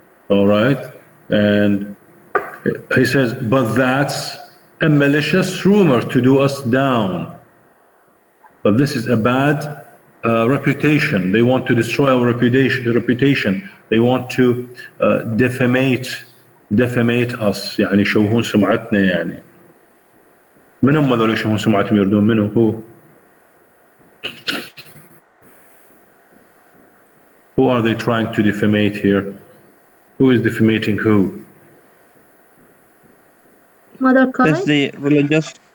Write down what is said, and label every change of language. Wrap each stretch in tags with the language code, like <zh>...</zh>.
<en>All right, and he says, but that's a malicious rumor to do us down. But this is a bad reputation. They want to destroy our reputation. They want to defamate defamate us</en> <ar>يعني يشوهون سمعتنا يعني. من هم هذول يشوهون سمعتهم يردون منه؟</ar> <en>Who are they trying to defamate here? Who is defamating who? Mother That's Courage, the religious.</en>